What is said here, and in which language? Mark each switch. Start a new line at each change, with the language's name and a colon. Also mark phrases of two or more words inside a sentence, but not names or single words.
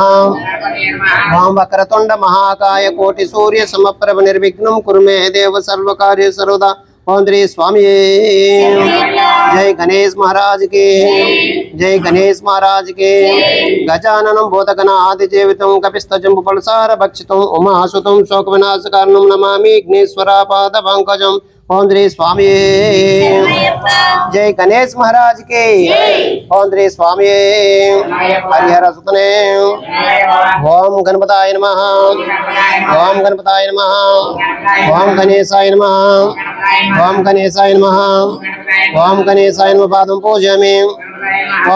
Sanskrit: ఓం వక్రతుండ మహాకాయ కోటి సూర్య సమప్రభ నిర్విఘ్నం కురు మే దేవ సర్వకార్య సర్వదా.
Hindi: ओम श्री स्वामी. जय गणेश महाराज की. जय गणेश महाराज की.
Sanskrit: గజాననం భూతగణ ఆదిజీవితం కపిస్తజంబు పలసార భక్షితం ఉమాసుతం శోక వినాశ కారణం నమామి విఘ్నేశ్వరాపాద పంకజం. ओम श्री स्वामी जय गणेश महाराज के ओम श्री स्वामी हरिहर सुतने ओम गणपताय नमः ओम गणपताय नमः ओम गणेशाय नमः ओम गणेशाय नमः ओम गणेशाय नमः पादं पूजयामि ओम